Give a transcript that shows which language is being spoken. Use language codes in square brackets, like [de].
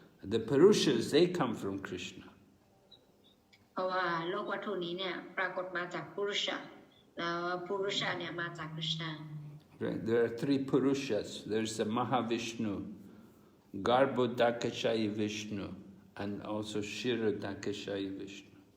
[en] The puruṣas, they come from Krishna. [th] เพราะว่าโลกวัตถุนี้เนี่ยปรากฏมาจากพุรุษะแล้วปุรุษะเนี่ยมาจากคริชนา [en] Right. There are three puruṣas. There's the Mahavishnu, Garbhodakashayi Vishnu, and also Kshirodakashayi Vishnu.